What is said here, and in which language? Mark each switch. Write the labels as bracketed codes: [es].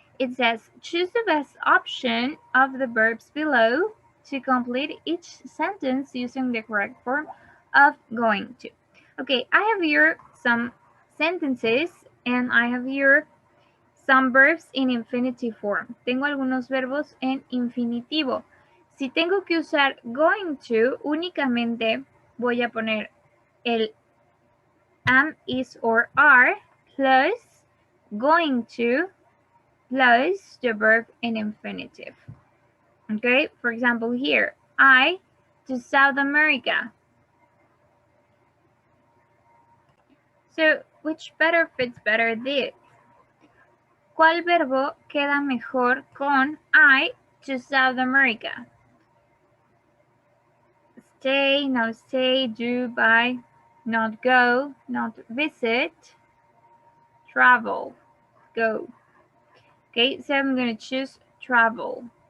[en] It says, choose the best option of the verbs below to complete each sentence using the correct form of going to. Okay, I have here some sentences and I have here some verbs in infinitive form. [es] Tengo algunos verbos en infinitivo. Si tengo que usar going to, únicamente voy a poner el [en] am, is, or are plus going to plus the verb in infinitive. Okay, for example here, I to South America. So, which better fits better this? [es] ¿Cuál verbo queda mejor con [en] I to South America? Stay, not stay, do, buy, not go, not visit, travel, go. Okay, so I'm going to choose travel.